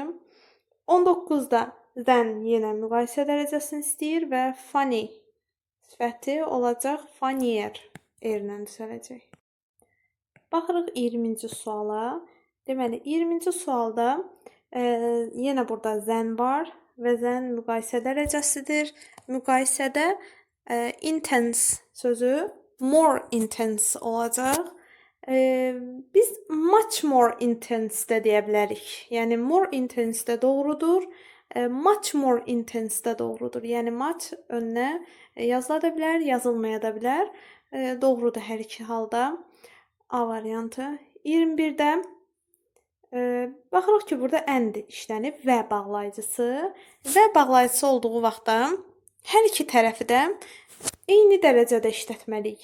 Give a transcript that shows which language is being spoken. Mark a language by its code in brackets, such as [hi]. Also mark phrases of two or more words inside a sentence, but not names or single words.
[az] 19-da zən yenə müqayisə dərəcəsini istəyir və funny sifəti olacaq funnier, erlə düzələcək. Baxırıq 20-ci suala. Deməli, 20-ci sualda yenə burada zən var və zən müqayisə dərəcəsidir. Müqayisədə intense sözü [en] more intense [az] olacaq. Biz [en] much more intense [az] də deyə bilərik. Yəni [en] more intense [az] də doğrudur. [en] Much more intense [az] də doğrudur. Yəni much önünə yazıla da bilər, yazılmaya da bilər. Doğrudur hər iki halda. A variantı. 21-də baxırıq ki, burada and işlənib və bağlayıcısı. Və bağlayıcısı olduğu vaxtda hər iki tərəfi də eyni dərəcədə işlətməliyik.